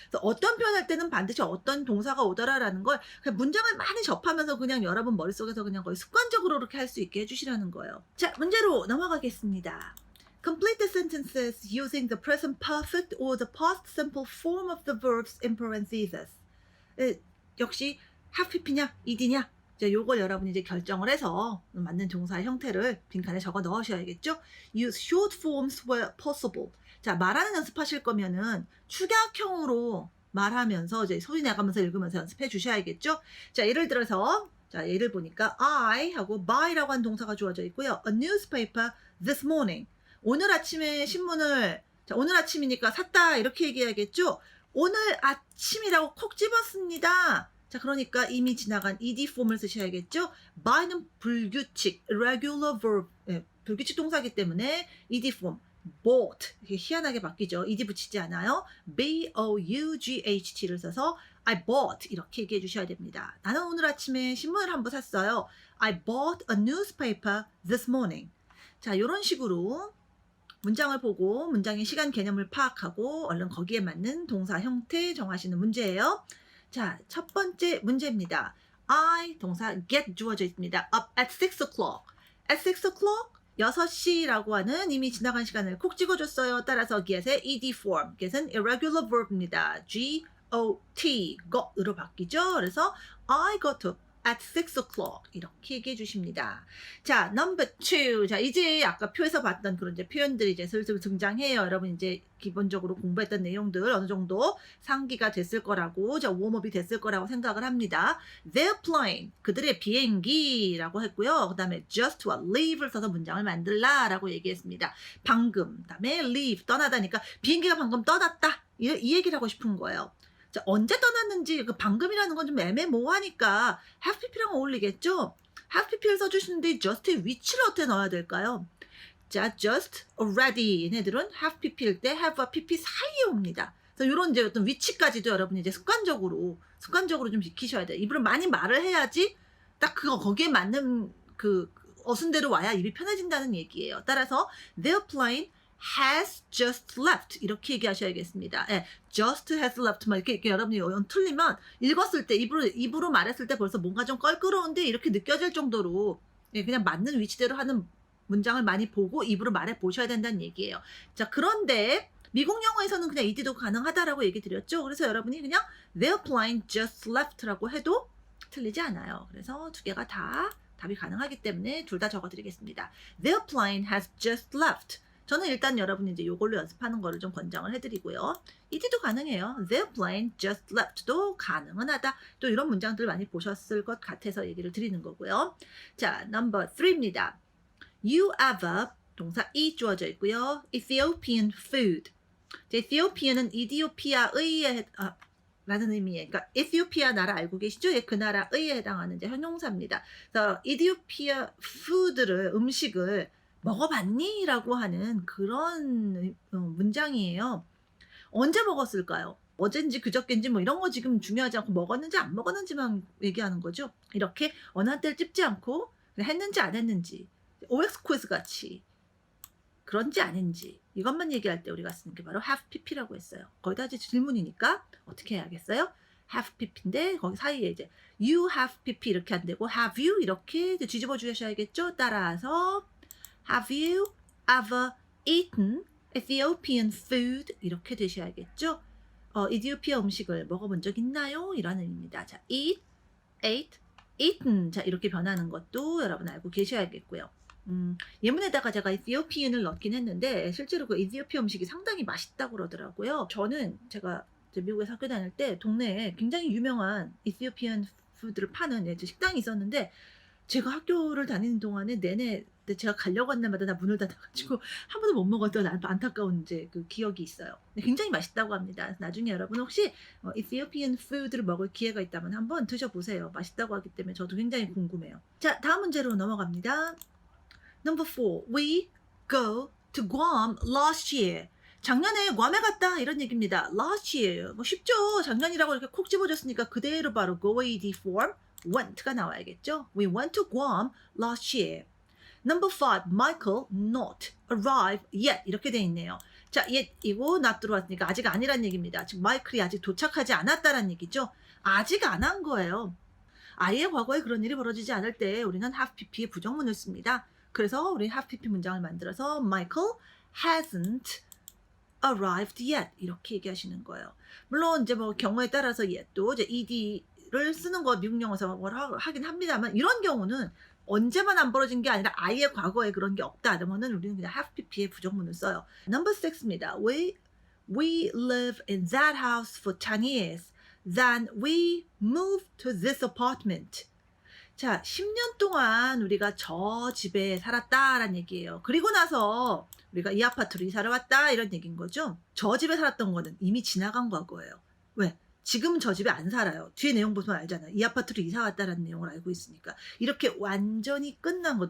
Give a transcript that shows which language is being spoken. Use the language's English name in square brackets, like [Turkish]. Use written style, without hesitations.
[Korean] 그래서 어떤 표현할 때는 반드시 어떤 동사가 오더라라는 걸 그냥 문장을 많이 접하면서 그냥 여러분 머릿속에서 그냥 거의 습관적으로 그렇게 할 수 있게 해주시라는 거예요. 자, 문제로 넘어가겠습니다. [English] Complete the sentences using the present perfect or the past simple form of the verbs in parentheses. [Korean] 역시 have pp냐, ed냐. 이제 요걸 여러분이 이제 결정을 해서 맞는 동사의 형태를 빈칸에 적어 넣으셔야겠죠. [English] Use short forms where possible. [Korean] 자, 말하는 연습하실 거면은 축약형으로 말하면서 이제 소리 내가면서 읽으면서 연습해 주셔야겠죠. 자, 예를 들어서 자, 예를 보니까 I 하고 buy라고 한 동사가 주어져 있고요. [English] A newspaper this morning. [Korean] 오늘 아침에 신문을 자, 오늘 아침이니까 샀다 이렇게 얘기해야겠죠. 오늘 아침이라고 콕 집었습니다. 자, 그러니까 이미 지나간 ed 폼을 쓰셔야겠죠. buy는 불규칙, [English] irregular verb, [Korean] 불규칙 동사이기 때문에 ed 폼, bought 이게 희한하게 바뀌죠. ed 붙이지 않아요. bought를 써서 [English] I bought [Korean] 이렇게 얘기해 주셔야 됩니다. 나는 오늘 아침에 신문을 한 부 샀어요. [English] I bought a newspaper this morning. [Korean] 자, 이런 식으로 문장을 보고 문장의 시간 개념을 파악하고 얼른 거기에 맞는 동사 형태 정하시는 문제예요. 자, 첫 번째 문제입니다. I 동사 get 주어져 있습니다. [English] Up at 6 o'clock. At 6 o'clock [Korean] 6시라고 하는 이미 지나간 시간을 콕 찍어줬어요. 따라서 get의 ed form. get은 irregular verb입니다. got, got으로 바뀌죠. 그래서 [English] I got up at 6 o'clock [Korean] 이렇게 얘기해 주십니다. [English] 자, number 2. [Korean] 자, 이제 아까 표에서 봤던 그런 이제 표현들이 이제 슬슬 등장해요. 여러분 이제 기본적으로 공부했던 내용들 어느 정도 상기가 됐을 거라고, 자, 웜업이 됐을 거라고 생각을 합니다. [English] Their plane, [Korean] 그들의 비행기라고 했고요. 그 다음에 [English] just to leave [Korean] 를 써서 문장을 만들라라고 얘기했습니다. 방금, 그 다음에 leave, 떠나다니까 비행기가 방금 떠났다. 이 얘기를 하고 싶은 거예요. 자, 언제 떠났는지 그 방금이라는 건 좀 애매모호하니까 have pp랑 어울리겠죠? have pp를 써주시는데 just의 위치를 어떻게 넣어야 될까요? 자, just, already 얘네들은 have pp일 때 have와 pp 사이에 옵니다. 그래서 이런 이제 어떤 위치까지도 여러분이 이제 습관적으로 좀 지키셔야 돼요. 입으로 많이 말을 해야지 딱 그거 거기에 맞는 그 어순대로 와야 입이 편해진다는 얘기예요. 따라서 [English] their plane has just left [Korean] 이렇게 얘기하셔야겠습니다. 예, [English] just has left [Korean] 이렇게 여러분이 틀리면 읽었을 때 입으로 말했을 때 벌써 뭔가 좀 껄끄러운데 이렇게 느껴질 정도로 예, 그냥 맞는 위치대로 하는 문장을 많이 보고 입으로 말해 보셔야 된다는 얘기예요. 자, 그런데 미국 영어에서는 그냥 ed도 가능하다라고 얘기 드렸죠. 그래서 여러분이 그냥 [English] their plane just left [Korean] 라고 해도 틀리지 않아요. 그래서 두 개가 다 답이 가능하기 때문에 둘 다 적어드리겠습니다. [English] Their plane has just left. [Korean] 저는 일단 여러분이 이제 요걸로 연습하는 거를 좀 권장을 해드리고요. ed도 가능해요. [English] Their plane just left [Korean] 도 가능은 하다. 또 이런 문장들 많이 보셨을 것 같아서 얘기를 드리는 거고요. 자, number 3입니다. [English] You have a [Korean] 동사 이 주어져 있고요. [English] Ethiopian food. [Korean] Ethiopian은 이디오피아의 라는 의미예요. 그러니까 에티오피아 나라 알고 계시죠? 예, 그 나라에 해당하는 이제 형용사입니다. 그래서 이디오피아 푸드를 음식을 먹어봤니? 라고 하는 그런 문장이에요. 언제 먹었을까요? 어젠지 그저께인지 뭐 이런 거 지금 중요하지 않고 먹었는지 안 먹었는지만 얘기하는 거죠. 이렇게 어느 한때를 찝지 않고 했는지 안 했는지 [English] OX quiz [Korean] 같이 그런지 아닌지 이것만 얘기할 때 우리가 쓰는 게 바로 have pp라고 했어요. 거기다 이제 질문이니까 어떻게 해야겠어요? have pp인데 거기 사이에 이제 [English] you have pp [Korean] 이렇게 안 되고 [English] have you [Korean] 이렇게 뒤집어 주셔야겠죠. 따라서 [English] have you ever eaten Ethiopian food [Korean] 이렇게 되셔야겠죠. 이디오피아 음식을 먹어본 적 있나요? 이런 의미입니다. 자, [English] eat, ate, eaten [Korean] 자 이렇게 변하는 것도 여러분 알고 계셔야겠고요. 예문에다가 제가 이디오피안을 넣긴 했는데 실제로 그 이디오피아 음식이 상당히 맛있다고 그러더라고요. 저는 제가 미국에서 학교 다닐 때 동네에 굉장히 유명한 이디오피안 푸드를 파는 식당이 있었는데 제가 학교를 다니는 동안에 내내 제가 가려고 한 날마다 다 문을 닫아가지고 한 번도 못 먹었던 안타까운 이제 그 기억이 있어요. 굉장히 맛있다고 합니다. 나중에 여러분 혹시 이디오피안 푸드를 먹을 기회가 있다면 한번 드셔보세요. 맛있다고 하기 때문에 저도 굉장히 궁금해요. 자, 다음 문제로 넘어갑니다. [English] Number 4. We go to Guam last year. [Korean] 작년에 괌에 갔다 이런 얘기입니다. [English] Last year. 뭐 쉽죠. [Korean] 작년이라고 이렇게 콕 집어줬으니까 그대로 바로 go AD form went가 나와야겠죠. [English] We went to Guam last year. Number 5. Michael not arrive yet. [Korean] 이렇게 돼 있네요. 자, yet이고 not 들어왔으니까 아직 아니란 얘기입니다. 즉 마이클이 아직 도착하지 않았다란 얘기죠. 아직 안 한 거예요. 아예 과거에 그런 일이 벌어지지 않을 때 우리는 have pp의 부정문을 씁니다. 그래서 우리 have pp 문장을 만들어서 Michael [English] hasn't arrived yet [Korean] 이렇게 얘기하시는 거예요. 물론 이제 뭐 경우에 따라서 yet도 이제 ed를 쓰는 거 미국 영어에서 뭘 하긴 합니다만 이런 경우는 언제만 안 벌어진 게 아니라 아예 과거에 그런 게 없다. 그러면은 우리는 그냥 have pp의 부정문을 써요. [English] Number 6 [Korean] 입니다. [English] We live in that house for 10 years. Then we moved to this apartment. [Korean] 자, 10년 동안 우리가 저 집에 살았다라는 얘기예요. 그리고 나서 우리가 이 아파트로 이사를 왔다 이런 얘기인 거죠. 저 집에 살았던 거는 이미 지나간 과거예요. 왜? 지금은 저 집에 안 살아요. 뒤에 내용 보면 알잖아요. 이 아파트로 이사 왔다라는 내용을 알고 있으니까. 이렇게 완전히 끝난 거.